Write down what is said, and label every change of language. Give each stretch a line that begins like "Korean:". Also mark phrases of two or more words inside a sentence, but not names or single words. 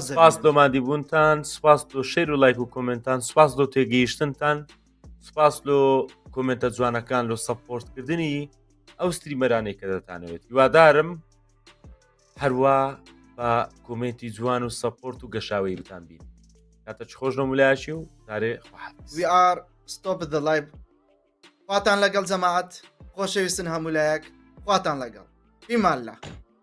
Central Kurdish: سپاس دۆمادی بوونتان سپاس دۆ شەیر و لایک و کۆمنتان سپاس دۆ تێگەیشتنتان سپاس لۆ کۆمنتە جوانەکان لۆ سەپۆرتکردنی ئەو ستریمەرانەی کە دەتانەوێت هیوادارم هەروە بە کۆمنتی جوان و سەپۆرت و گەشاوی بتان بین کاتە چ خۆش نۆمولایشی و تارێ
English: We are stop the live
Central Kurdish: خواتان لەگەڵ جەماعەت خۆشەویستن هەمولایەک خواتان لەگەڵ بیمالله